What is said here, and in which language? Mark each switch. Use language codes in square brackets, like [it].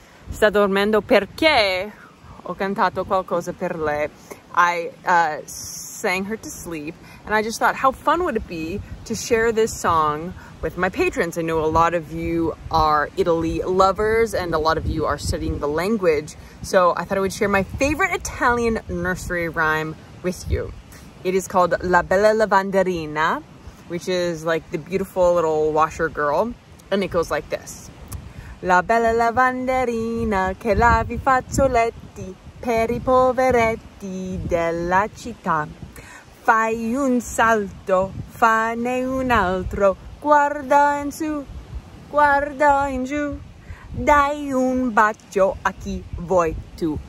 [it] Sta dormendo perché ho cantato qualcosa per lei. [en] I sang her to sleep, and I just thought, how fun would it be to share this song with my patrons? I know a lot of you are Italy lovers and a lot of you are studying the language. So I thought I would share my favorite Italian nursery rhyme with you. It is called La Bella Lavanderina, which is like the beautiful little washer girl. And it goes like this. [it] La bella lavanderina che lavi fazzoletti per I poveretti della città. Fai un salto, fanne un altro, guarda in su, guarda in giù, dai un bacio a chi vuoi tu.